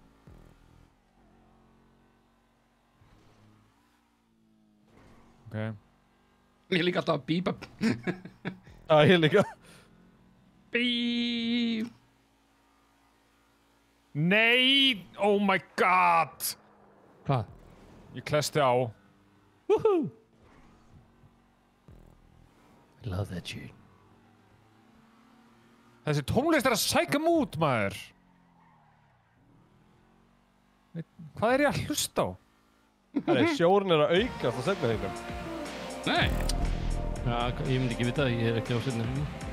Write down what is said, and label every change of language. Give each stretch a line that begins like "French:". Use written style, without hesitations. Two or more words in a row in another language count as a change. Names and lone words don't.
Icelandic: Ok. Ég er líka alltaf að bípa. Já, ég líka. Bíp. Nei!
English: Oh my god!
Icelandic: Hvað? Ég klesti á.
English: Woohoo! I love that shit.
Icelandic: Þessi tónlist er að sækja mút, maður. Hvað er ég að hlusta á? Sjórinn er að aukast á seinni hringnum. Nei. Já, ég myndi ekki vita, ég er ekki á seinni hringnum.